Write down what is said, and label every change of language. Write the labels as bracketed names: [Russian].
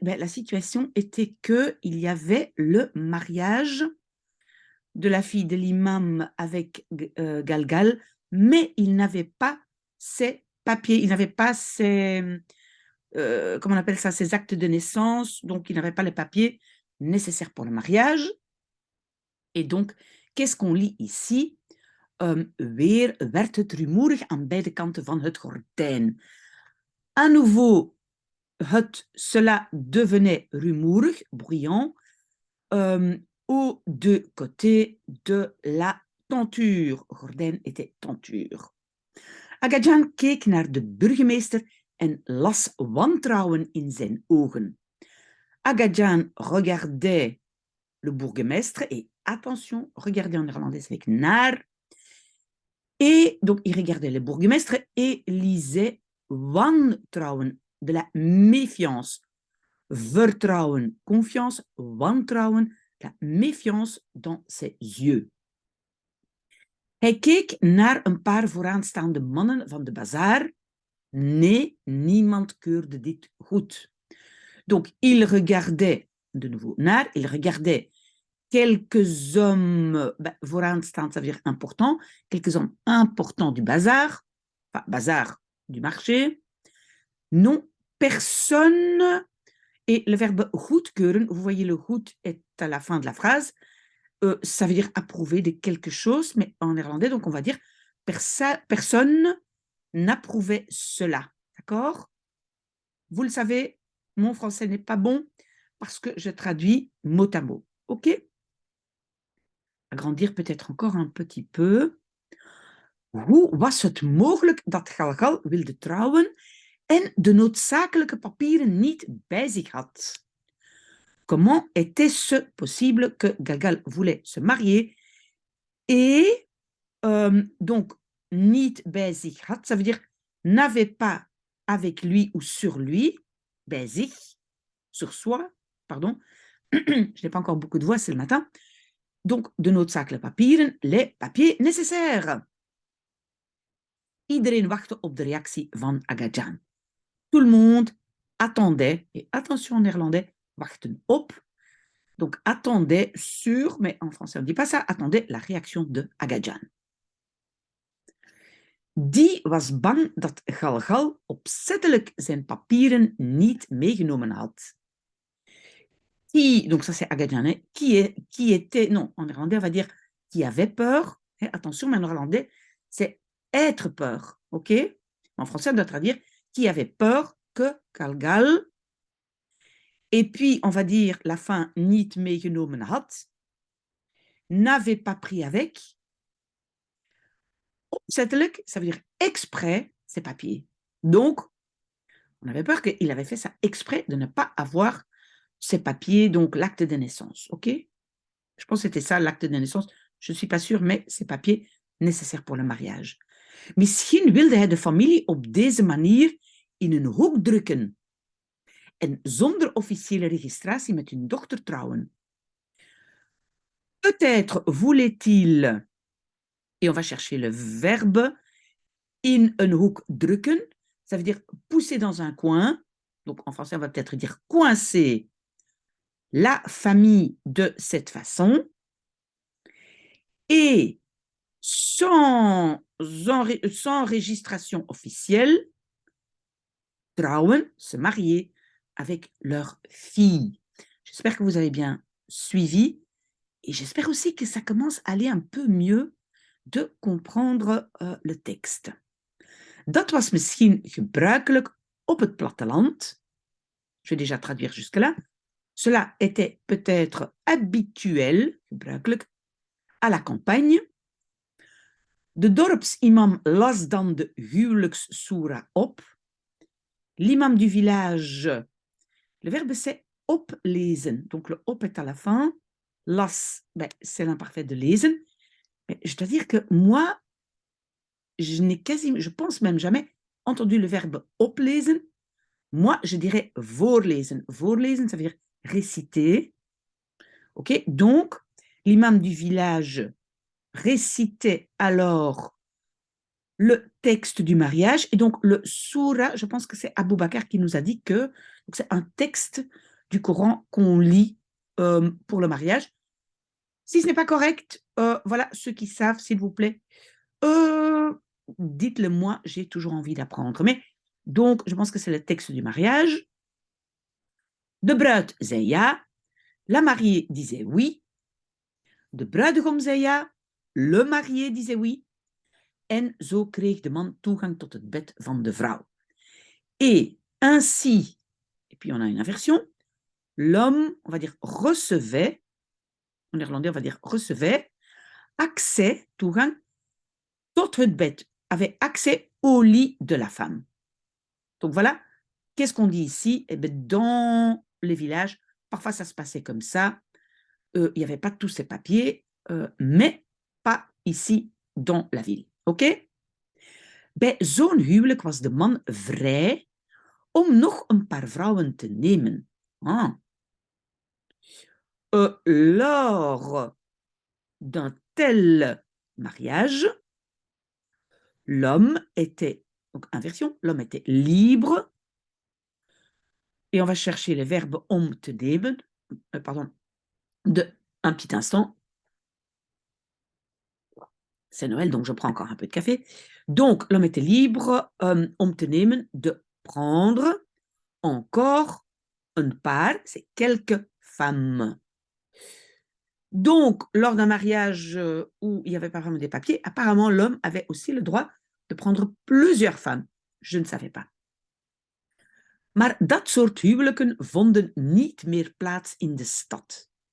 [French] Ben, la situation était qu'il y avait le mariage de la fille de l'imam avec Galgal, mais il n'avait pas ses papiers, il n'avait pas comment on appelle ça, ses actes de naissance, donc il n'avait pas les papiers nécessaires pour le mariage. Et donc, qu'est-ce qu'on lit ici? [Dutch] Weer werd het rumoerig aan beide kanten van het gordijn. [French] À nouveau, cela devenait rumoerig, bruyant, aux deux côtés de la tenture. Gordijn était tenture. [Dutch] Agajan keek naar de burgemeester en las wantrouwen in zijn ogen. [French] Agajan regardait le bourgmestre et attention, regardez en néerlandais avec naar. Et donc, il regardait le bourgmestre et lisait wantrouwen, de la méfiance. Vertrouwen, confiance, wantrouwen, la méfiance dans ses yeux. [Dutch] Hij keek naar een paar vooraanstaande mannen van de bazaar. Nee, niemand keurde dit goed. [French] Donc, il regardait, de nouveau naar, il regardait quelques hommes, vooraanstaand, ça veut dire important, quelques hommes importants du bazar, enfin, bazar du marché. Non, personne. Et le verbe goedkeuren, vous voyez, le goed est à la fin de la phrase, ça veut dire approuver de quelque chose, mais en néerlandais, donc on va dire personne n'approuvait cela. D'accord? Vous le savez, mon français n'est pas bon parce que je traduis mot à mot. OK? Agrandir peut-être encore un petit peu. [Dutch] Hoe was het mogelijk dat Galgal wilde trouwen en de noodzakelijke papieren niet bij zich had? [French] Comment était-ce possible que Galgal voulait se marier et donc [Dutch] niet bij zich had, [French] ça veut dire n'avait pas avec lui ou sur lui, [Dutch] bij zich, [French] sur soi, pardon, je n'ai pas encore beaucoup de voix, c'est le matin, donc [Dutch] de noodzakelijke papieren, [French] les papiers nécessaires. [Dutch] Iedereen wachtte op de reactie van Agajan. [French] Tout le monde attendait, et attention en néerlandais, [Dutch] wachten op, [French] donc attendait sur, mais en français on ne dit pas ça, attendait la réaction de Agajan. [Dutch] Die was bang dat Galgal opzettelijk zijn papieren niet meegenomen had. [French] Qui, donc ça c'est Agajan, hein, qui était, non, en néerlandais on va dire qui avait peur, hein, attention, mais en néerlandais c'est être peur, ok? En français on doit traduire qui avait peur que Galgal, et puis on va dire la fin [Dutch] niet meegenomen had, [French] n'avait pas pris avec. Opzettelijk, ça veut dire exprès ces papiers. Donc, on avait peur qu'il avait fait ça exprès de ne pas avoir ces papiers, donc l'acte de naissance. OK? Je pense que c'était ça, l'acte de naissance. Je ne suis pas sûre, mais ces papiers nécessaires pour le mariage. [Dutch] Misschien wilde hij de familie op deze manier in een hoek drukken en zonder officiële registratie met hun dochter trouwen. [French] Peut-être voulait-il, et on va chercher le verbe, [Dutch] in een hoek drukken, [French] ça veut dire pousser dans un coin, donc en français on va peut-être dire coincer la famille de cette façon, et sans registration officielle, trouwen, se marier avec leur fille. J'espère que vous avez bien suivi et j'espère aussi que ça commence à aller un peu mieux de comprendre le tekst. [Dutch] Dat was misschien gebruikelijk op het platteland. [French] Je vais déjà traduire jusque-là. Cela était peut-être habituel, gebruikelijk, à la campagne. [Dutch] De dorpsimam las dan de huwelijkssoera op. [French] L'imam du village, le verbe c'est oplezen. Donc le op est à la fin. Las, ben, c'est l'imparfait de lezen. Mais je dois dire que moi, je pense même jamais entendu le verbe oplezen. Moi, je dirais voorlezen. Voorlezen, ça veut dire réciter. Ok, donc l'imam du village récitait alors le texte du mariage. Et donc le soura, je pense que c'est Abou Bakr qui nous a dit que c'est un texte du Coran qu'on lit pour le mariage. Si ce n'est pas correct, voilà, ceux qui savent, s'il vous plaît, dites-le moi, j'ai toujours envie d'apprendre. Mais donc, je pense que c'est le texte du mariage. [Dutch] De bruid zei ja, [French] la mariée disait oui. [Dutch] De bruidegom zei ja, [French] le marié disait oui. [Dutch] En zo kreeg de man toegang tot het bed van de vrouw. [French] Et ainsi, et puis on a une inversion, l'homme, on va dire, recevait, en néerlandais, on va dire recevait, accès, toegang, [Dutch] tot het bed, [French] avait accès au lit de la femme. Donc voilà, qu'est-ce qu'on dit ici? Eh bien, dans les villages, parfois ça se passait comme ça, il n'y avait pas tous ces papiers, mais pas ici dans la ville. Ok? [Dutch] Bij zo'n huwelijk was de man vrij om nog een paar vrouwen te nemen. Ah. [French] Lors d'un tel mariage, l'homme était, donc inversion, l'homme était libre, et on va chercher le verbe [Dutch] om te nemen, [French] pardon, un petit instant. C'est Noël, donc je prends encore un peu de café. Donc, l'homme était libre, [Dutch] om te nemen, [French] de prendre encore [Dutch] een paar, [French] c'est quelques femmes. Donc, lors d'un mariage où il n'y avait pas vraiment des papiers, apparemment, l'homme avait aussi le droit de prendre plusieurs femmes. Je ne savais pas. [Dutch] Maar dat soort huwelijken vonden niet meer plaats in de stad.